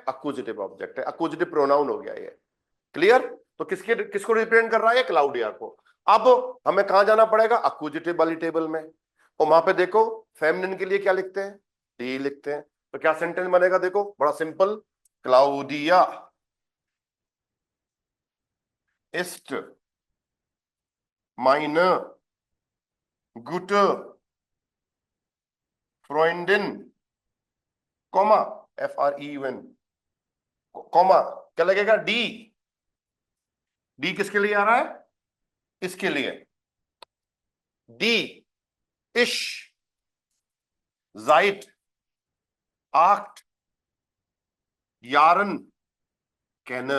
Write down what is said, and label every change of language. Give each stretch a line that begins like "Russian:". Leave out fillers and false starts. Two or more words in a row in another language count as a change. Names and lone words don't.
English: accusative object
Hindi: है।
English: accusative pronoun
Hindi: हो गया ये। क्लियर? तो किसको रिप्रेजेंट कर रहा है? क्लाउडिया को। अब हमें कहां जाना पड़ेगा? अक्यूजेटिव वाली टेबल में। और वहां पे देखो फेमिनिन के लिए क्या लिखते हैं? डी लिखते हैं। तो क्या सेंटेंस बनेगा? देखो बड़ा सिंपल।
German: क्लाउडिया ist meine gute Freundin,
Hindi: कॉमा FREUN, कॉमा क्या लगेगा? डी। डी किसके लिए आ रहा है? इसके लिए।
German: die ich seit acht Jahren kenne.